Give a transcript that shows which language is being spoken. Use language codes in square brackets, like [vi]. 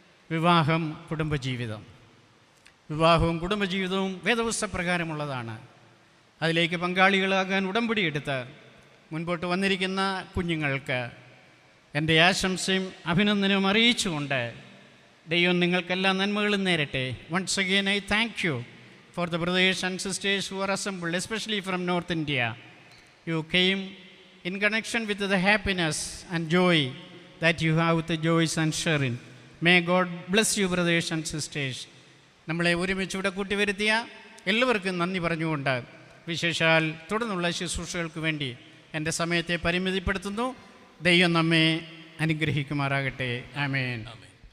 [ml] വിവാഹം, കുടുംബജീവിതം. വിവാഹവും കുടുംബജീവിതവും വേദപുസ്തകപ്രകാരമുള്ളതാണ്. അതിലേക്ക് പങ്കാളികളാകാൻ ഉടമ്പടി എടുത്ത് മുൻപോട്ട് വന്നിരിക്കുന്ന കുഞ്ഞുങ്ങൾക്ക് എൻ്റെ ആശംസയും അഭിനന്ദനവും അറിയിച്ചുകൊണ്ട് ദൈവം നിങ്ങൾക്കെല്ലാം നന്മകളും നേരട്ടെ. [en] Once again I thank you for the brothers and sisters who are assembled, especially from North India. You came in connection with the happiness and joy that you have with the Joyce and Sharon. May God bless you, brothers and sisters. [ml] നമ്മളെ ഒരുമിച്ച് ഇവിടെ കൂട്ടിവരുത്തിയ എല്ലാവർക്കും നന്ദി പറഞ്ഞുകൊണ്ട് വിശേഷാൽ തുടർന്നുള്ള ശുശ്രൂഷകൾക്ക് വേണ്ടി എൻ്റെ സമയത്തെ പരിമിതിപ്പെടുത്തുന്നു. ദൈവം നമ്മെ അനുഗ്രഹിക്കുമാറാകട്ടെ. ആമേൻ.